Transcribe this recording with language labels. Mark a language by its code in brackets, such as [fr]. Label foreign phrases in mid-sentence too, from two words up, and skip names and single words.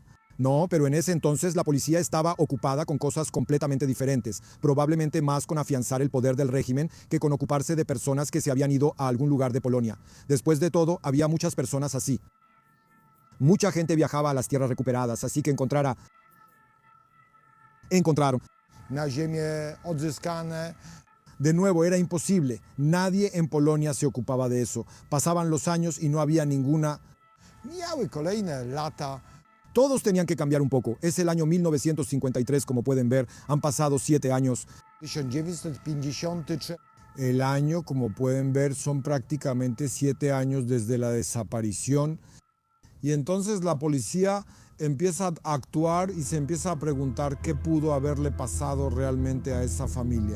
[es] No, pero en ese entonces la policía estaba ocupada con cosas completamente diferentes, probablemente más con afianzar el poder del régimen que con ocuparse de personas que se habían ido a algún lugar de Polonia. Después de todo, había muchas personas así. Mucha gente viajaba a las tierras recuperadas, así que encontraron. [pl] Na ziemię odzyskane. [es] De nuevo, era imposible. Nadie en Polonia se ocupaba de eso. Pasaban los años y no había ninguna. [pl] Miały kolejne lata. [es] Todos tenían que cambiar un poco. Es el año 1953, como pueden ver. Han pasado 7 años. 1953. El año, como pueden ver, son prácticamente 7 años desde la desaparición. Y entonces la policía empieza a actuar y se empieza a preguntar qué pudo haberle pasado realmente a esa familia.